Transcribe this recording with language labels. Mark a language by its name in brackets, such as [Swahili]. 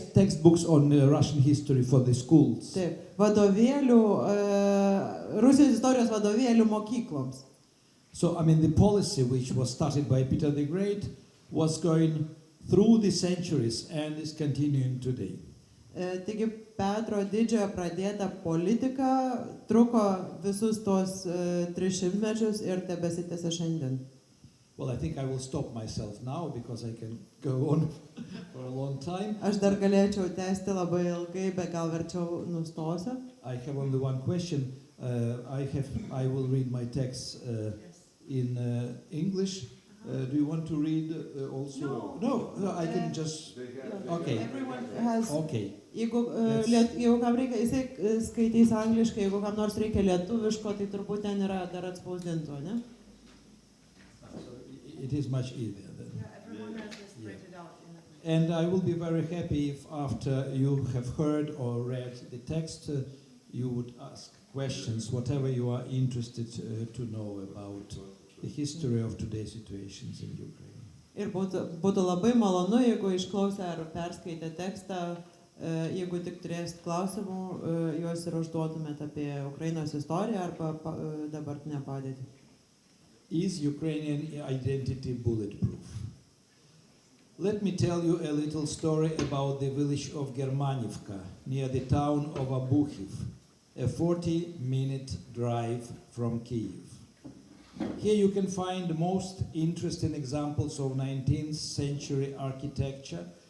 [English] textbooks on Russian history for the schools. [Lithuanian] Taip, vadovėlių, Rusijos istorijos vadovėlių mokykloms. [English] So, I mean, the policy which was started by Peter the Great was going through the centuries and is continuing today. [Lithuanian] Taigi Petro Didžiojo pradėta politika truko visus tos 300 mečius ir tebesitęsia šiandien. [English] Well, I think I will stop myself now because I can go on for a long time. [Lithuanian] Aš dar galėčiau tęsti labai ilgai, bet gal verčiau nustosiu. [English] I have only one question. I will read my text in English. Do you want to read also? No, I can just. Okay. Everyone has. Okay. [Lithuanian] Jeigu kam reikia, jisai skaitys angliškai, jeigu kam nors reikia lietuviško, tai turbūt ten yra dar atspausdinto, ne? [English] It is much easier then. Yeah, everyone has this printed out. And I will be very happy if after you have heard or read the text, you would ask questions, whatever you are interested to know about the history of today's situations in Ukraine. [Lithuanian] Ir būtų labai malonu, jeigu išklausę ar perskaitę tekstą, jeigu tik turėsit klausimų, juos ir užduotumėt apie Ukrainos istoriją arba dabartinę padėtį. [English] Is Ukrainian identity bulletproof? Let me tell you a little story about the village of Germanivka, near the town of Abuchiv, a 40-minute drive from Kyiv. Here you can find most interesting examples of 19th century architecture.